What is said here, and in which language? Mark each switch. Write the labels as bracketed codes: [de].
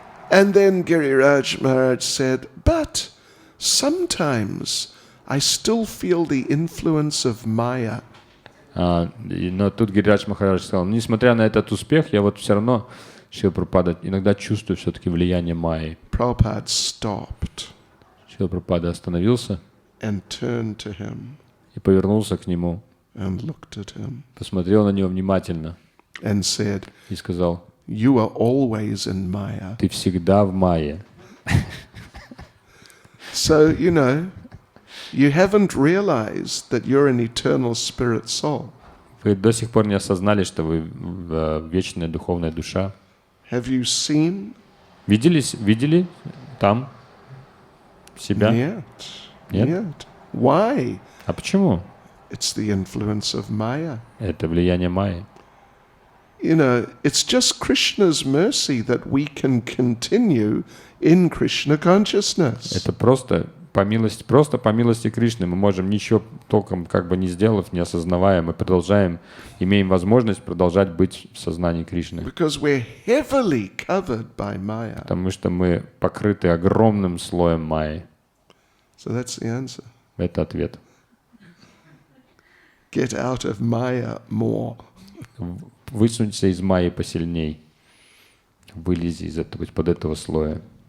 [en] And then Giriraj Maharaj said, but sometimes I still feel the influence of Maya. [ru] Но тут Гирирадж Махарадж сказал: несмотря на этот успех, я вот все равно, Шрила Прабхупада, иногда чувствую все-таки влияние майи. [en] Prabhupada stopped [ru] Шрила Прабхупада остановился [en] and turned to him [ru] и повернулся к нему, [en] and looked at him [ru] посмотрел на него внимательно [en] and said, [ru] и сказал: [en] you are always in Maya. [ru] ты всегда в майе. [en] So, you haven't realized that you're an eternal spirit soul. [ru] Вы до сих пор не осознали, что вы вечная духовная душа. [en] Have you seen? [ru] Видели там себя? Нет. Нет? Нет. [en] Why? [ru] А почему? [en] It's the influence of Maya. [ru] Это влияние майи. [en] It's just Krishna's mercy that we can continue in Krishna consciousness. [ru] Это просто по милости Кришны. Мы можем, ничего толком как бы не сделав, не осознавая, мы имеем возможность продолжать быть в сознании Кришны. [en] Because we're heavily covered by Maya. [ru] Потому что мы покрыты огромным слоем майи. [en] So that's the answer. [ru] Это ответ. [en] Get out of Maya more. [ru] Высунься из майи посильней. Вылези из-под этого слоя.